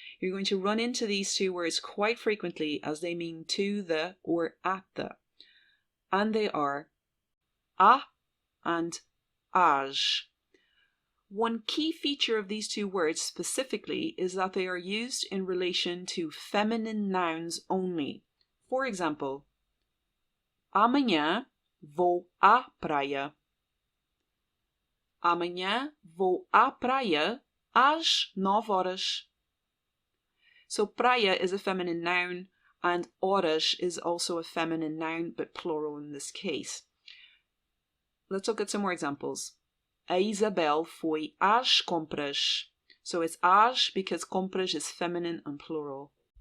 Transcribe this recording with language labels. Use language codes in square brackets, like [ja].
[en] You're going to run into these two words quite frequently as they mean to the or at the. And they are a and as. One key feature of these two words specifically is that they are used in relation to feminine nouns only. For example, [pt] amanhã vou à praia. Amanhã vou à praia às 9 horas. [en] So praia is a feminine noun and horas is also a feminine noun but plural in this case. Let's look at some more examples. [pt] A Isabel foi às compras. [en] So it's às because compras is feminine and plural.